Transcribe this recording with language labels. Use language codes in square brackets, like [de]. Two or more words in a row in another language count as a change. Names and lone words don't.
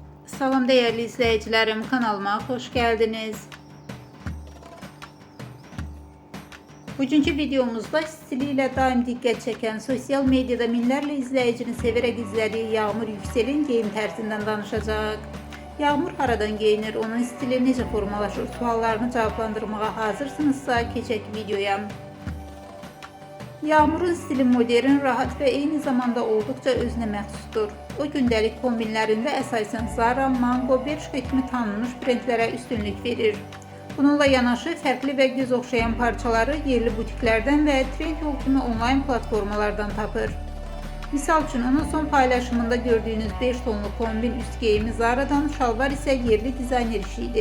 [tr] Salam değerli izleyicilerim, kanalıma hoş geldiniz. Bugünkü videomuzda stiliyle daim dikkat çeken, sosyal medyada minlərlə izleyicinin severek izlediği Yağmur Yüksel'in [az] geyim tərzindən danışacaq. Yağmur haradan geyinir, onun stili necə formalaşır suallarını cevaplandırmağa hazırsınızsa keçək videoya. [tr] Yağmur'un stili modern, rahat ve aynı zamanda oldukça [az] özünə məxsusdur. O gündəlik kombinlərində əsasən Zara, Mango, Bershka kimi tanınmış brendlərə üstünlük verir. Bununla yanaşı fərqli və göz oxşayan parçaları yerli butiklərdən və Trendyol kimi onlayn platformalardan tapır. Misal üçün onun son paylaşımında gördüyünüz 5 tonlu kombin üst geyimi Zara'dan, şalvar isə yerli dizayner işi idi.